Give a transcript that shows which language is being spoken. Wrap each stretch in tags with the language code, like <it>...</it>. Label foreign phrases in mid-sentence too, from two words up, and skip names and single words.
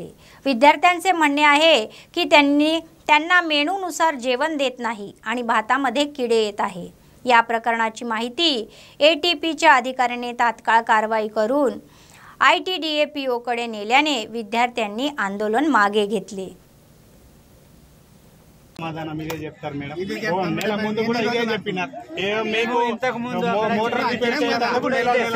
<mr>विद्यार्थ्यांचे म्हणणे आहे की त्यांना मेनूनुसार जेवण देत नाही आणि भातामध्ये किडे येत आहे। या प्रकरणाची माहिती ATPच्या अधिकाऱ्याने तात्काळ कारवाई करून ITDA PO कडे नेल्याने विद्यार्थ्यांनी आंदोलन मागे घेतले।</mr> <te>సమాధానం మీరే చెప్తారు మేడం నెల ముందు కూడా ఇదే చెప్పినారు మీకు ఇంతకు ముందు మోటార్ రిపేర్ చేసేందుకు నెల</te>